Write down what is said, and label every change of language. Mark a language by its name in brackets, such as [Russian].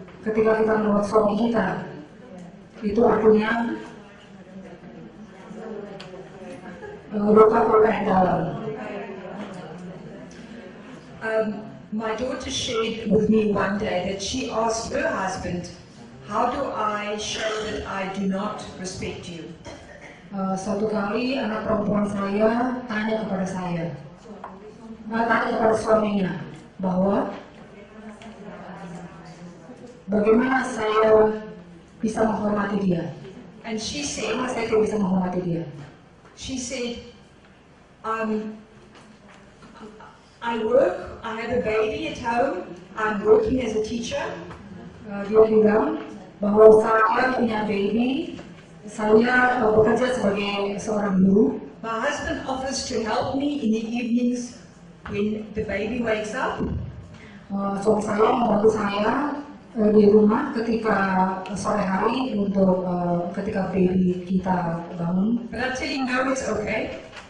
[Indonesian] Ketika kita menolak suami kita, itu artinya luka oleh dalam. [English] My daughter shared with me one day that she asked her husband how do I show that I do not respect you? [Indonesian] Suatu kali anak perempuan saya tanya kepada saya, tanya kepada suaminya bahwa bagaimana saya bisa menghormati dia. [English] And she said, [Indonesian] Bagaimana saya tidak bisa menghormati dia? [English] she said, I work, I have a baby at home, I'm working as a teacher. [Indonesian] Dia bilang bahwa saya punya baby, saya bekerja sebagai seorang guru. [English] My husband offers to help me in the evenings when the baby wakes up. [Indonesian] Suami saya membantu saya di rumah ketika sore hari untuk ketika baby kita bangun. [English] But I tell him, no, it's okay.